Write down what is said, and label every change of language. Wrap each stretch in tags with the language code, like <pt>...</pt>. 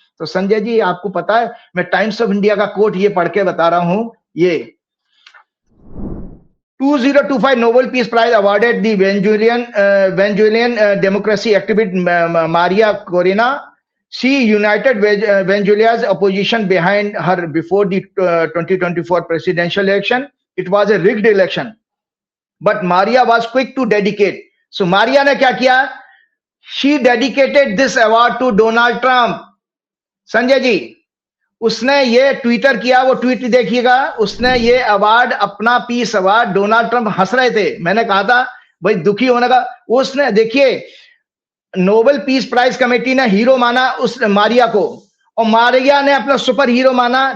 <hi>तो संजय जी, आपको पता है, मैं टाइम्स ऑफ इंडिया का कोट ये पढ़ के बता रहा हूं, ये</hi> <en>2025 Nobel Peace Prize awarded the Venezuelan democracy activist Maria Corina. She united Venezuela's opposition behind her before the 2024 presidential election. It was a rigged election, but Maria was quick to dedicate.</en> <hi>So Maria ने क्या किया?</hi> <en>She dedicated this award to Donald Trump.</en> <hi>Sanjay ji, उसने ये Twitter किया, वो tweet देखिएगा, उसने ये अवार्ड, अपना पीस अवार्ड, डोनाल्ड ट्रंप हंस रहे थे, मैंने कहा था भाई दुखी होने का, उसने देखिए नोबेल पीस प्राइज कमेटी ने हीरो माना उस मारिया को, और मारिया ने अपना सुपर हीरो माना।</hi>